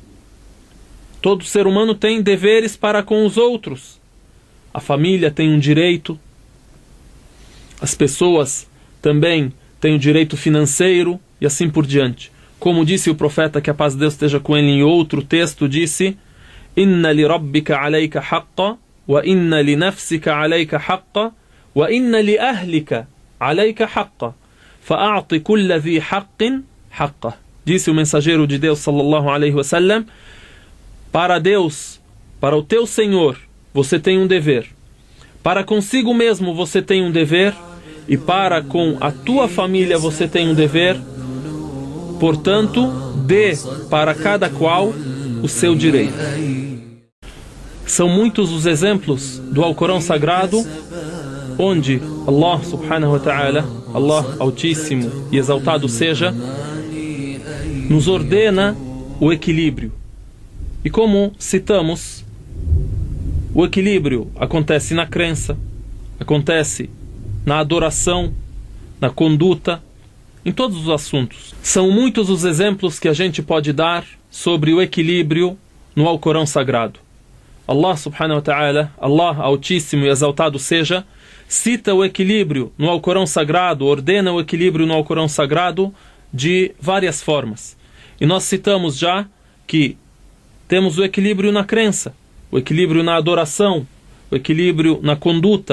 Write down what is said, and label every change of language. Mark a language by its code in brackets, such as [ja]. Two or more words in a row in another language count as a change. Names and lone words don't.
[pt] Todo ser humano tem deveres para com os outros. A família tem um direito, as pessoas também têm o direito financeiro e assim por diante. Como disse o profeta, que a paz de Deus esteja com ele, em outro texto, disse: [ar] إن لربك عليك حقا، وإن لنفسك عليك حقا، وإن لأهلك عليك حقا، فأعط كل ذي حق حقه. [pt] Disse o mensageiro de Deus [ar] صلى الله عليه وسلم: [pt] para Deus, para o teu Senhor, você tem um dever. Para consigo mesmo você tem um dever, e para com a tua família você tem um dever. Portanto, dê para cada qual o seu direito. São muitos os exemplos do Alcorão Sagrado onde [ar] الله سبحانه وتعالى, [pt] Allah Altíssimo e Exaltado seja, nos ordena o equilíbrio. E como citamos, o equilíbrio acontece na crença, acontece na adoração, na conduta, em todos os assuntos. São muitos os exemplos que a gente pode dar sobre o equilíbrio no Alcorão Sagrado. [ar] الله سبحانه وتعالى, [pt] Allah Altíssimo e Exaltado seja, cita o equilíbrio no Alcorão Sagrado, ordena o equilíbrio no Alcorão Sagrado de várias formas. E nós citamos já que temos o equilíbrio na crença, o equilíbrio na adoração, o equilíbrio na conduta.